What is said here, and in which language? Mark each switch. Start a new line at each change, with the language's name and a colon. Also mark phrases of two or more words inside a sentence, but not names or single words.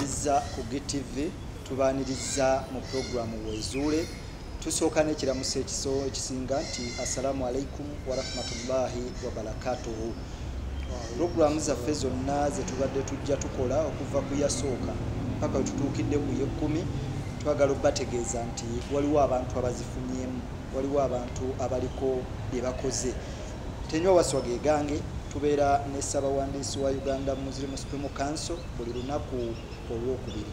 Ganda: tubaaniriza ku GTV, tubaaniriza mu programu Wezuule. Tusooka n'ekiramuso ekisinga nti
Arabic: السلام عليكم ورحمة الله وبركاته.
Ganda: Programu zaffe zonna ze tubadde tujja tukola okuva ku yasooka mpaka we tutuukidde ku ye10, twagala okubategeeza nti waliwo abantu abazifunyemu, waliwo abantu abaliko bye bakoze. Tenywa waswa ge gange, tubeera ne Ssaabawandiisi wa Uganda Muslim Supreme Council buli lunaku olwokubiri.